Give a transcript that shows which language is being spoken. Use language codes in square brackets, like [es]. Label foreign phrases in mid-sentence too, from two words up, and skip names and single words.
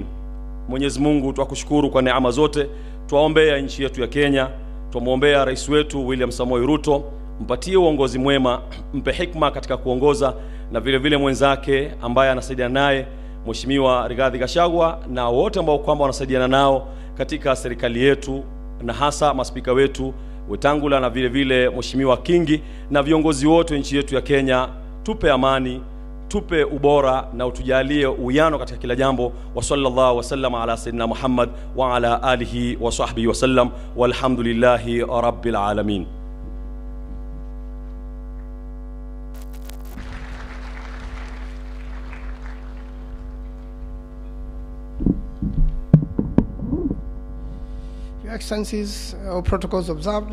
[sw] Mwenyezi Mungu, twakushukuru kwa neema zote. Twaombea nchi yetu ya Kenya, twamwombea rais wetu William Samoei Ruto, mpatie uongozi mwema, mpe hikma katika kuongoza, na vile vile mwenzake ambaye anasaidiana naye Mheshimiwa Rigathi Gachagua, na wote ambao kwamba wanasaidiana nao katika serikali yetu, na hasa maspika wetu Wetangula na vile vile Mheshimiwa Kingi na viongozi wote nchi yetu ya Kenya. Tupe amani, tupe ubora, na utujalie uwiano katika kila jambo. [ar] وصلى الله وسلم على سيدنا محمد وعلى آله وصحبه وسلم والحمد لله رب العالمين. [en] Your Excellencies, protocols observed.